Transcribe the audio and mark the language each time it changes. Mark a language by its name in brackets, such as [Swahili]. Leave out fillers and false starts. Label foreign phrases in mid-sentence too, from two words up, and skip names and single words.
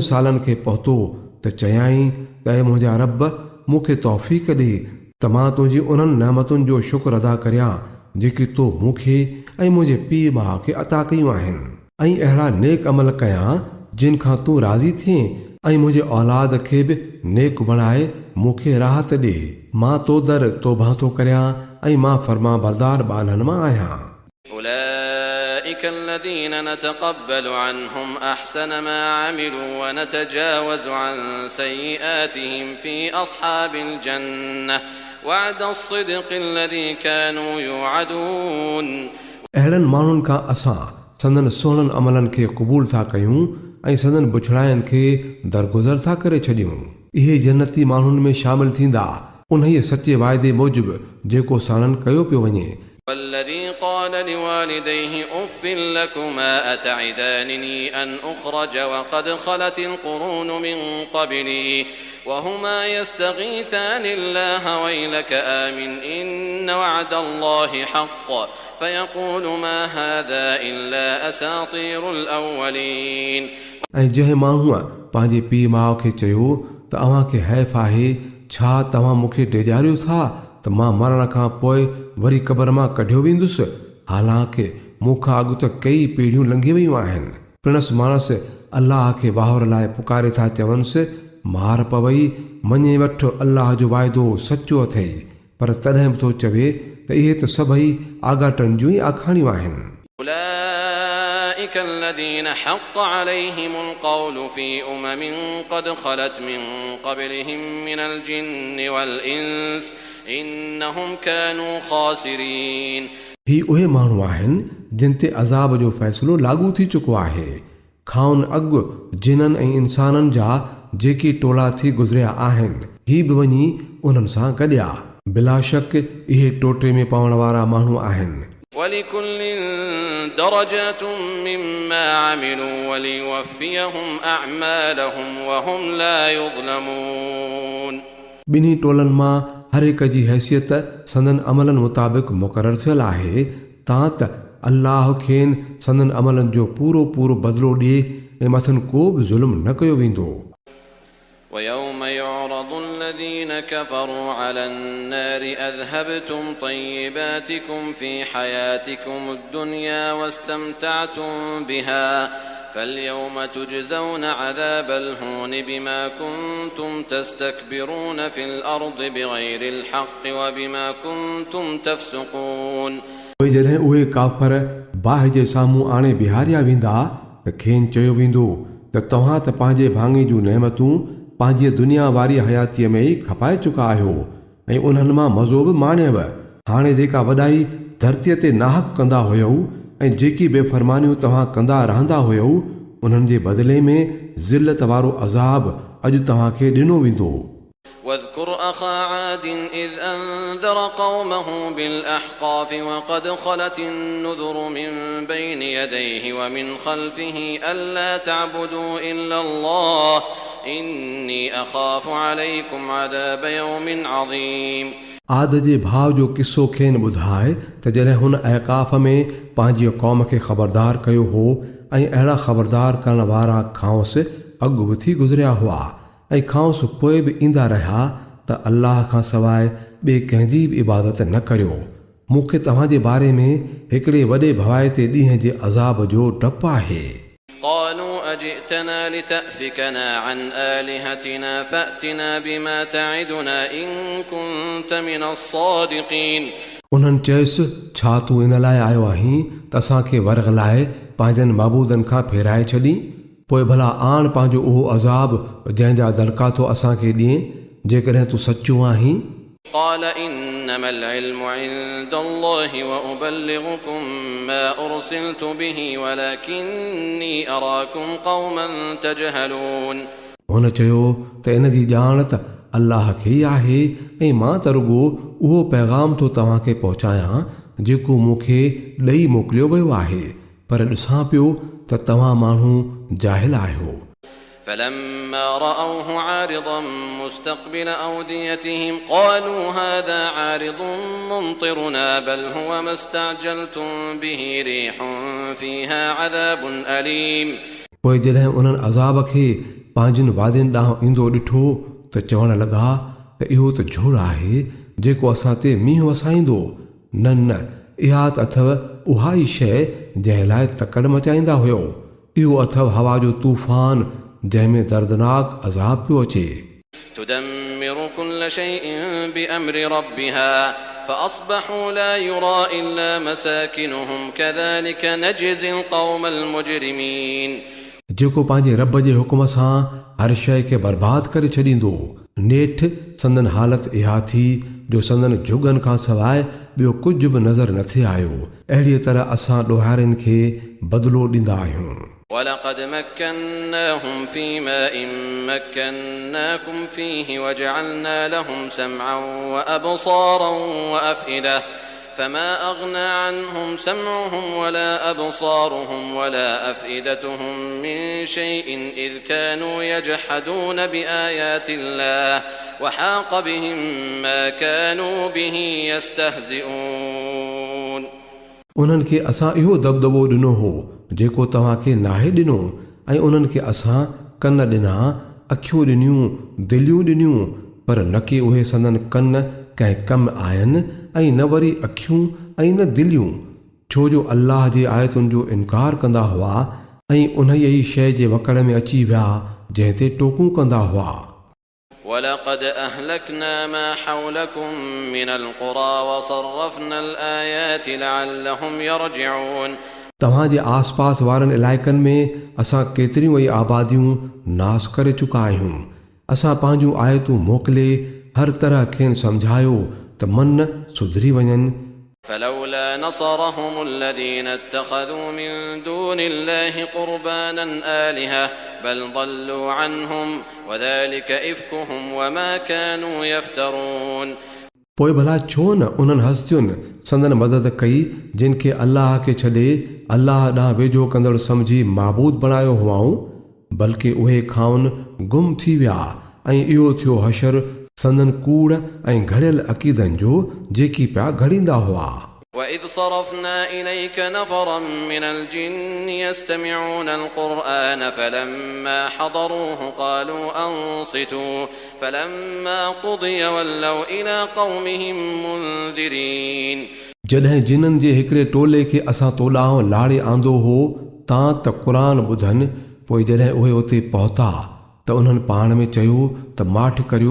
[Sindhi] सालनि खे पहुतो त चयाईं त ऐं मुंहिंजा रब मूंखे तौफ़ीक़ ॾे त मां तुंहिंजी उन्हनि नेमतुनि जो शुक्र अदा करियां जेकी तो मूंखे ऐं मुंहिंजे पीउ माउ खे अता कयूं आहिनि ऐं अहिड़ा नेक अमल कयां जिन खां तूं राज़ी थिए ऐं मुंहिंजे औलाद खे बि नेक बणाए मूंखे राहत ॾे मां तो दर तौबा थो करियां ऐं मां फर्मा बरदार ॿारनि मां आहियां [Arabic] أولئك الذين نتقبل عنهم أحسن ما عملوا ونتجاوز عن سيئاتهم في أصحاب الجنة وعد الصدق الذي كانوا يوعدون [Sindhi] अहिड़नि माण्हुनि खां असां संदन सुहिणनि अमलनि खे क़बूल था कयूं ऐं संदन बुछड़ाइनि खे दरगुज़र था करे छॾियूं इहे जन्नती माण्हुनि में शामिल थींदा उन्हीअ सचे वाइदे मूजिबि जेको साणनि कयो पियो वञे [Arabic] والذي قال لوالديه أف لكما أتعدانني أن أخرج وقد خلت القرون من قبلي وهما يستغيثان الله ويلك آمن إن وعد الله حق فيقول ما هذا إلا أساطير الأولين [Sindhi] ऐं जंहिं माण्हूअ पंहिंजे पीउ माउ खे चयो त अव्हांखे हैफ़ आहे छा तव्हां मूंखे डेॼारियो था त मां मरण खां पोइ वरी क़बर मां कढियो वेंदुसि हालांकि मूंखां अॻु त कई पीढ़ियूं लंघी वयूं आहिनि पिणसि माणस अल्लाह खे वाहर लाइ पुकारे था चवनिसि मार पवई मञे वठ अल्लाह जो वाइदो सचो अथई पर तॾहिं बि थो चवे त इहे त सभई आगाटनि जूं ई आखाणियूं आहिनि [Arabic] أولئك الذين حق عليهم القول في قد خلت من قبلهم من الجن والإنس إنهم كانوا خاسرين [Sindhi] ही उहे माण्हू आहिनि जिन ते अज़ाब जो फ़ैसिलो लागू थी चुको आहे खाउन अॻु जिननि ऐं इंसाननि जा जेकी टोला थी गुज़रिया आहिनि ही बि वञी उन्हनि सां गॾिया बिला शक इहे टोटे में पवण वारा माण्हू आहिनि [Arabic] ولكل درجات مما عملوا وليوفيهم أعمالهم وهم لا يظلمون [Sindhi] ॿिन्ही टोलनि मां हर हिक जी हैसियत संदन अमलनि मुताबिक़ मुक़ररु थियल आहे तां त अल्लाह खेनि संदन अमलनि जो पूरो पूरो बदिलो ॾिए ऐं मथनि को बि ज़ुल्म न कयो वेंदो। [Arabic] ويوم يعرض الذين كفروا على النار أذهبتم طيباتكم في حياتكم الدنيا واستمتعتم بها فاليوم تجزون عذاب الهون بما كنتم تستكبرون في الأرض بغير الحق وبما كنتم تفسقون [Sindhi] जॾहिं उहे काफ़र बाहि जे साम्हूं आणे बिहारिया वेंदा त खेनि चयो वेंदो त तव्हां त पंहिंजे भाङे जूं नेमतूं पंहिंजी दुनिया वारी हयातीअ में ई खपाए चुका आहियो ऐं उन्हनि मां मज़ो बि माणियव। हाणे जेका वॾाई धरतीअ ते नाहक कंदा हुयव ऐं जेकी बेफ़रमानियूं तव्हां कंदा रहंदा हुयव उन्हनि जे बदिले में ज़िल्लत वारो अज़ाब अॼु तव्हांखे ॾिनो वेंदो। [Arabic] واذكر أخا عاد إذ أنذر قومه بالأحقاف وقد خلت النذر من بين يديه ومن خلفه ألا تعبدوا إلا الله إني أخاف عليكم عذاب يوم عظيم। [Sindhi] आद जे भाउ जो किस्सो खेनि ॿुधाए त जॾहिं हुन ऐकाफ़ में पंहिंजी क़ौम खे ख़बरदार कयो हो ऐं अहिड़ा ख़बरदार करण वारा खांउसि अॻु बि थी गुज़रिया हुआ ऐं खांउसि पोइ बि ईंदा रहिया त अल्लाह खां सवाइ ॿिए कंहिंजी बि इबादत न करियो। मूंखे तव्हांजे बारे में हिकिड़े वॾे भवाइते ॾींहं जे अज़ाब जो डपु आहे। [Arabic] قالوا أجئتنا لتأفكنا عن آلهتنا فأتنا بما تعدنا إن كنت من الصادقين। [Sindhi] उन्हनि चयुसि छा तूं इन लाइ आयो आहीं त असांखे वरग़लाए पंहिंजनि माबूदनि खां फेराए छॾी पोइ भला आण पंहिंजो उहो अज़ाब जंहिंजा दड़का थो असांखे ॾिए जेकॾहिं तूं सचो आहीं। [Arabic] قال إنما العلم عند الله وأبلغكم ما أرسلت به ولكني أراكم قوما تجهلون। [Sindhi] हुन चयो त इन जी ॼाण त अल्लाह खे ई आहे ऐं मां त रुॻो उहो पैगाम थो तव्हांखे पहुचायां जेको मूंखे ॾेई मोकिलियो वियो आहे पर ॾिसां पियो त तव्हां माण्हू जाहिल आहियो। [Arabic] فلما رأوه عارضا مستقبل أوديتهم قالوا هذا عارض ممطرنا بل هو ما استعجلتم به ريح فيها عذاب أليم। [Sindhi] पोइ जॾहिं उन्हनि अज़ाब खे पंहिंजनि वादियुनि ॾांहुं ईंदो ॾिठो त चवण लॻा त इहो त झुड़ आहे जेको असां ते मींहुं वसाईंदो। न न इहा त अथव उहा ई शइ जंहिं लाइ तकड़ मचाईंदा हुयो। इहो अथव हवा जो तूफ़ान जंहिंमें दर्दनाक अज़ाब पियो अचे। [Arabic] تدمر كل شيء بأمر ربها فأصبحوا لا يرى إلا مساكنهم كذلك نجزي القوم المجرمين। [Sindhi] जेको पंहिंजे रब जे हुकुम सां हर शइ खे बर्बादु करे छॾींदो नेठि संदन हालत इहा थी जो संदन झुगनि खां सवाइ ॿियो कुझु बि नज़र न थे आयो। अहिड़ीअ तरह असां ॾोहारियुनि खे बदिलो ॾींदा आहियूं। [Arabic] ولقد مكناهم في ماء مكناكم فيه وجعلنا لهم سمعا وأبصارا وأفئدة فما أغنى عنهم سمعهم ولا أبصارهم ولا أفئدتهم من شيء إذ كانوا يجحدون بآيات الله وحاق بهم ما كانوا به يستهزئون। [Sindhi] उन्हनि खे असां इहो दबदबो ॾिनो हो जेको तव्हांखे नाहे ॾिनो ऐं उन्हनि खे असां कन ॾिना अखियूं ॾिनियूं दिलियूं ॾिनियूं पर न के उहे संदन कन कंहिं कमु आयनि ऐं न वरी अखियूं ऐं न दिलियूं छो जो अल्लाह जे आयतुनि जो इनकार कंदा हुआ ऐं उन ई शइ जे वकड़ में अची विया जंहिं ते टोकूं कंदा हुआ। [Arabic] ولقد أهلكنا ما حولكم من القرى وصرفنا الآيات لعلهم يرجعون। [Sindhi] तव्हांजे आसपास वारनि इलाइक़नि में असां केतिरियूं ई आबादियूं नास करे चुका आहियूं। असां पंहिंजूं आयतूं मोकिले हर तरह खेनि सम्झायो त मन सुधरी वञनि। [Arabic] فلولا نصرهم الذين اتخذوا من دون الله قربانا آلهة بل ضلوا عنهم وذلك إفكهم وما كانوا يفترون। [Sindhi] पोइ भला छो न उन्हनि हस्तियुनि संदन मदद कई जिन खे अल्लाह खे छॾे अल्लाह ॾांहुं वेझो कंदड़ सम्झी माबूद बणायो हुआऊं बल्कि उहे खाउन गुम थी विया ऐं इहो थियो हशर संदन कूड़ ऐं घड़ियल अक़ीदनि जो जेकी पिया घड़ींदा हुआ। [Arabic] وإذ صرفنا إليك نفرا من الجن يستمعون القرآن فلما حضروه قالوا أنصتوا فلما قضي ولوا إلى قومهم منذرين [Sindhi] जॾहिं जिननि जे हिकिड़े टोले खे असां तो ॾांहुं लाड़े आंदो हो तां त क़ुरान ॿुधनि, पोइ जॾहिं उहे उते पहुता त उन्हनि पाण में चयो त माठ करियो।